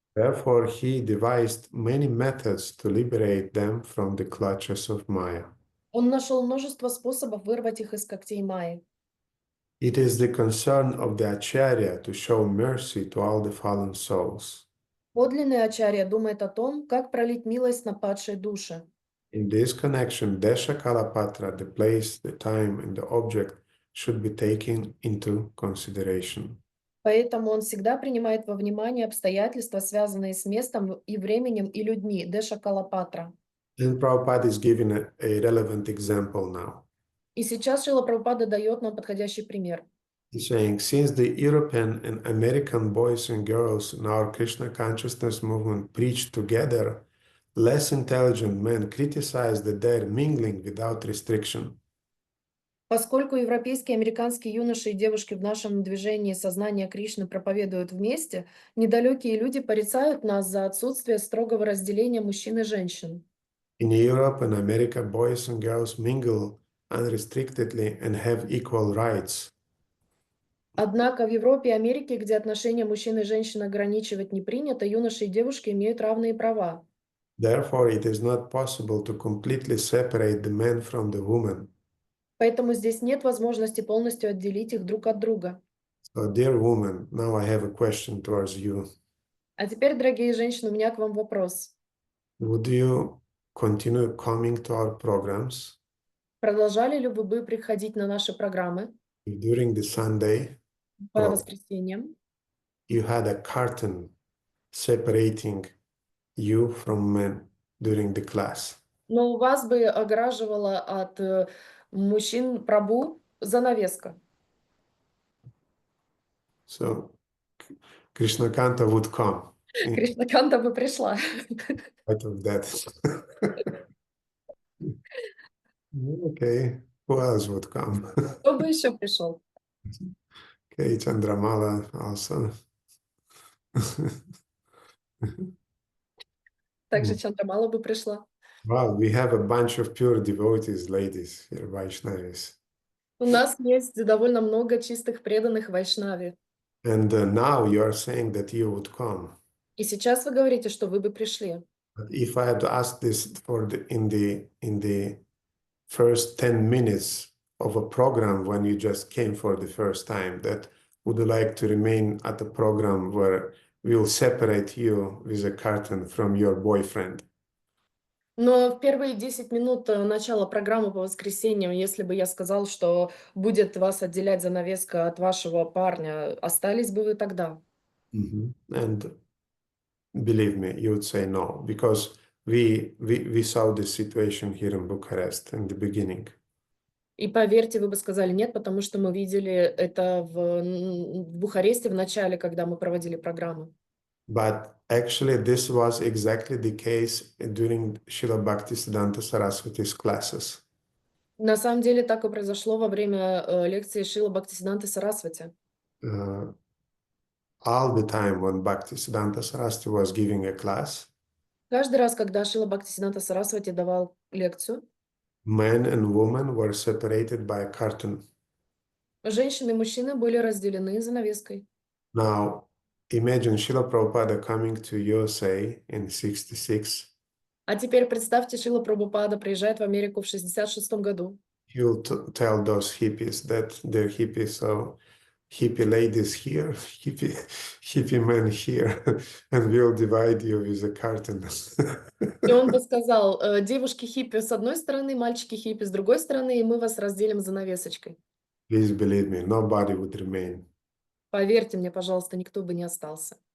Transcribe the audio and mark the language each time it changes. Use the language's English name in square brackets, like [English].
[English] Therefore, he devised many methods to liberate them from the clutches of Maya. [Russian] Он нашел множество способов вырвать их из когтей Майи. [English] It is the concern of the Acharya to show mercy to all the fallen souls. [Russian] Подлинный ачарья думает о том, как пролить милость на падшие души. [English] In this connection, desha-kala-patra, the place, the time, and the object should be taken into consideration. [Russian] Поэтому он всегда принимает во внимание обстоятельства, связанные с местом и временем и людьми, desha-kala-patra. [English] And Prabhupada is giving a relevant example now. [Russian] И сейчас Шрила Прабхупада дает нам подходящий пример. [English] He's saying, since the European and American boys and girls in our Krishna consciousness movement preach together, less intelligent men criticize that they're mingling without restriction. [Russian] Поскольку европейские и американские юноши и девушки в нашем движении сознания Кришны проповедуют вместе, недалекие люди порицают нас за отсутствие строгого разделения мужчин и женщин. [English] In Europe and America, boys and girls mingle unrestrictedly and have equal rights. [Russian] Однако в Европе и Америке, где отношения мужчин и женщин ограничивать не принято, юноши и девушки имеют равные права. [English] Therefore, it is not possible to completely separate the men from the women. [Russian] Поэтому здесь нет возможности полностью отделить их друг от друга. [English] So, dear woman, now I have a question towards you. [Russian] А теперь, дорогие женщины, у меня к вам вопрос. [English] Would you continue coming to our programs [Russian] Продолжали ли вы бы приходить на наши программы [English] if during the Sunday [Russian] по воскресеньям? [English] you had a curtain separating you from men? during the class. [Russian] Но у вас бы огораживала от мужчин прабу занавеска. [English] So Krishna Kanta would come in [Russian] Кришнаканта бы пришла. [English] spite of that. Okay, who else would come? [Russian] Кто бы еще пришел? [English] Okay, Chandramala also. [Russian] Также Чандрамала бы пришла. [English] Wow, we have a bunch of pure devotees, ladies here, Vaishnavis. [Russian] У нас есть довольно много чистых преданных Вайшнаве. [English] And now you are saying that you would come. [Russian] И сейчас вы говорите, что вы бы пришли. [English] But if I had to ask this in the first 10 minutes of a program when you just came for the first time, that would you like to remain at a program where we will separate you with a curtain from your boyfriend? [Russian] Но в первые 10 минут начала программы по воскресеньям, если бы я сказал, что будет вас отделять занавеска от вашего парня, остались бы вы тогда? [English] And believe me, you would say no, because we saw this situation here in Bucharest in the beginning. [Russian] И поверьте, вы бы сказали нет, потому что мы видели это в Бухаресте в начале, когда мы проводили программу. [English] But actually, this was exactly the case during Srila Bhaktisiddhanta Saraswati's classes. [Russian] На самом деле так и произошло во время лекции Шрила Бхактисиддханты Сарасвати. [English] All the time when Bhaktisiddhanta Saraswati was giving a class, [Russian] Каждый раз, когда Шрила Бхактисиддханта Сарасвати давал лекцию, [English] men and women were separated by a curtain. [Russian] женщины и мужчины были разделены занавеской. [English] Now, imagine Srila Prabhupada coming to USA in 66. [Russian] А теперь представьте, Шрила Прабхупада приезжает в Америку в 66 году. [English] He'll tell those hippies that they're hippies, so hippie ladies here, hippie men here, and we'll divide you with a curtain. [Russian] И он бы сказал, девушки хиппи с одной стороны, мальчики хиппи с другой стороны, и мы вас разделим занавесочкой. [English] Please believe me, nobody would remain. [Russian] Поверьте мне, пожалуйста, никто бы не остался.